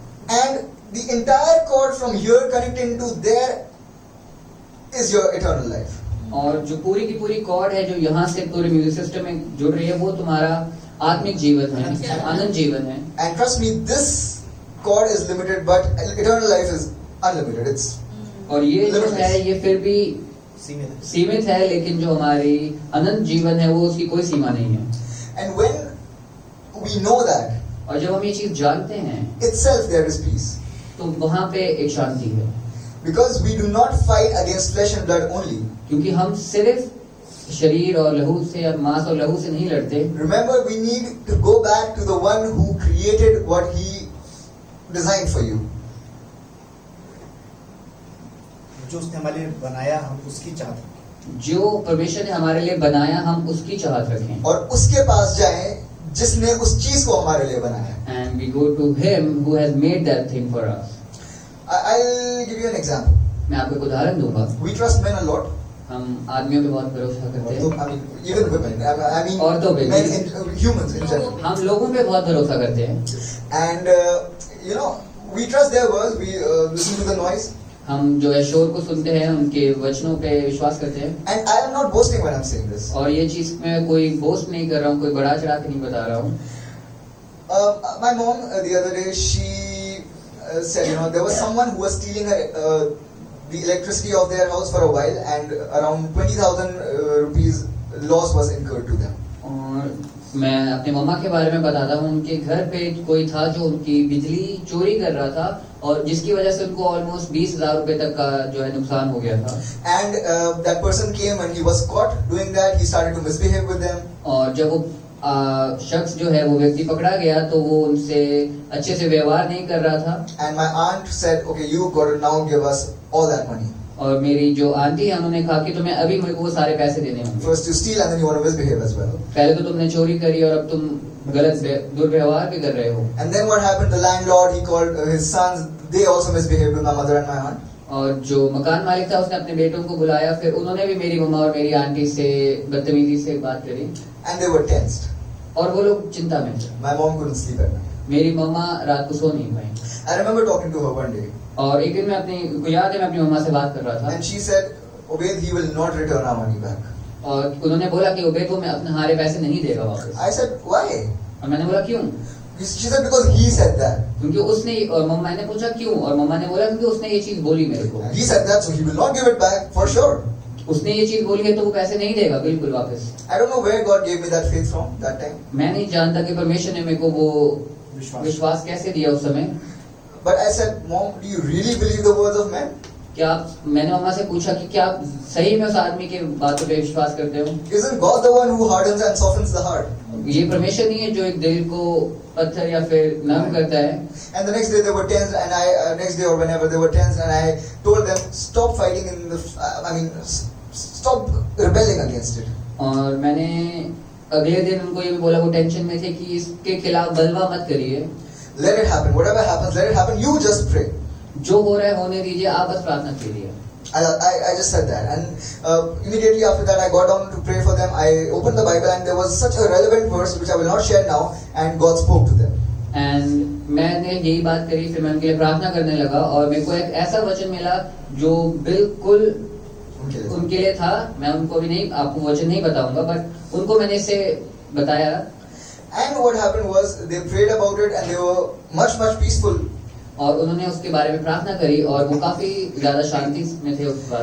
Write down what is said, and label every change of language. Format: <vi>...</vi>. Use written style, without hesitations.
<en>And the entire cord from here connecting to there is your eternal life.</en> <hi>और जो पूरी की पूरी कॉर्ड है जो यहाँ से पूरे म्यूजिक सिस्टम में जुड़ रही है वो तुम्हारा आत्मिक जीवन है, आनंद जीवन है।</hi> <en>And trust me, this cord is limited, but eternal life is unlimited. It's</en> <hi>और ये जो है ये फिर भी सीमित है, लेकिन जो हमारी अनंत जीवन है वो उसकी कोई सीमा नहीं है।</hi> <en>and when we know that,</en> <hi>और जब हम ये चीज जानते हैं</hi> <en>itself there is peace.</en> <hi>तो वहाँ पे एक शांति है,</hi> <en>Because we do not fight against flesh and blood only.</en> <hi>क्योंकि हम सिर्फ शरीर और लहू से या मांस और लहू से नहीं लड़ते।</hi> <en>Remember, we need to go back to the one who created what he designed for you.</en> <hi>जो उसने हमारे लिए बनाया हम उसकी चाहत रखें। जो परमेश्वर ने हमारे लिए बनाया हम उसकी चाहत रखें। और उसके पास जाएं जिसने उस चीज को हमारे लिए बनाया।</hi> <en>And we go to him who has made that thing for us. I'll give you an example.</en> <hi>मैं आपको एक उदाहरण दूंगा।</hi> <en>We trust men a lot.</en> <hi>हम आदमियों पे बहुत भरोसा करते हैं।</hi> <en>I mean, even women. I mean,</en> <hi>औरतों पे</hi> <en>men in, humans in general.</en> <hi>हम लोगों पे बहुत भरोसा करते हैं।</hi> <en>And you know, we trust their words. We listen to the noise.</en> <hi>हम जो है शोर को सुनते हैं, उनके वचनों पे विश्वास करते हैं।</hi> <en>And I am not boasting when I'm saying this.</en> <hi>और ये चीज मैं कोई बोस्ट नहीं कर रहा हूँ, कोई बड़ा चढ़ा के नहीं बता रहा हूँ।</hi> <en>My mom the other day she said, you know, there was someone who was stealing her, the electricity of their house for a while, and around 20,000 rupees loss was incurred to them.</en> <hi>और मैं अपने मम्मा के बारे में बताता हूँ। उनके घर पे कोई था जो उनकी बिजली चोरी कर रहा था और जिसकी वजह से उनको ऑलमोस्ट 20,000 रुपए तक का जो है नुकसान हो गया था।</hi> <en>And that person came and he was caught doing that. He started to misbehave with them.</en> <hi>और जब वो शख्स जो है वो व्यक्ति पकड़ा गया तो वो उनसे अच्छे से व्यवहार नहीं कर रहा था।</hi> <en>And my aunt said, okay, you got to now give us all that money.</en> <hi>और मेरी जो आंटी है उन्होंने कहा कि तुम्हें अभी मेरे को वो सारे पैसे देने होंगे।</hi> <en>First you steal and then you want to misbehave as well.</en> <hi>पहले तो तुमने चोरी करी और अब तुम गलत दुर्व्यवहार भी कर रहे हो।</hi> <en>And then what happened? The landlord, he called his sons. They also misbehaved with my mother and my aunt.</en> <hi>और जो मकान मालिक था उसने अपने बेटों को बुलाया, फिर उन्होंने भी मेरी मम्मा और मेरी आंटी से बदतमीजी से बात करी।</hi> <en>And they were tensed.</en> <hi>और वो लोग चिंता में थे।</hi> <en>My mom couldn't sleep at night.</en> <hi>मेरी मम्मा रात को सो नहीं पाई।</hi> <en>I remember talking to her one day.</en> <hi>और एक दिन मैं को याद है मैं अपनी मम्मा से बात कर रहा था।</hi> <en>And she said, Obed, he will not return our money back.</en> <hi>और उन्होंने बोला कि उबेद वो मैं अपने हारे पैसे नहीं देगा वापस।</hi> <en>I said, why?</en> <hi>और मैंने बोला क्यों?</hi> <en>She said because he said that.</en> <hi>क्योंकि उसने, और मम्मा ने पूछा क्यों, और मम्मा ने बोला क्योंकि उसने ये चीज बोली मेरे को।</hi> <en>He said that, so he will not give it back for sure.</en> <hi>उसने ये चीज बोली है तो वो पैसे नहीं देगा बिल्कुल वापस।</hi> <en>I don't know where God gave me that faith from that time.</en> <hi>मैं नहीं जानता कि परमेश्वर ने मेरे को वो विश्वास कैसे दिया उस समय।</hi> <en>But I said, Mom, do you really believe the words of men?</en> <hi>क्या आप, मैंने मम्मा से पूछा कि क्या आप सही में उस आदमी के बातों पे विश्वास करते हो?</hi> <en>Isn't God the one who hardens and softens the heart?</en> <hi>ये परमेश्वर नहीं है जो एक दिल को पत्थर या फिर नरम करता है?</hi> <en>And the next day they were tense, and next day or whenever they were tense, and I told them, stop fighting in the, stop rebelling against it.</en> <hi>और मैंने अगले दिन उनको ये भी बोला, वो टेंशन में थे, कि इसके खिलाफ बलवा मत करिए।</hi> <en>Let it happen. Whatever happens, let it happen. You just pray.</en> <hi>जो हो रहा है होने दीजिए, आप बस प्रार्थना कीजिए।</hi> <en>I just said that, and immediately after that I got down to pray for them. I opened the Bible and there was such a relevant verse which I will not share now, and God spoke to them.</en> <hi>And मैंने यही बात करी, फिर मैं उनके लिए प्रार्थना करने लगा, और मेरे को एक ऐसा वचन मिला जो बिल्कुल उनके लिए था। मैं उनको भी नहीं, आपको वचन नहीं बताऊंगा, बट उनको मैंने इसे बताया।</hi> <en>And what happened was they prayed about it and they were much peaceful.</en> <hi>और उन्होंने उसके बारे में प्रार्थना करी और वो काफी ज्यादा शांति में थे उस बात</hi>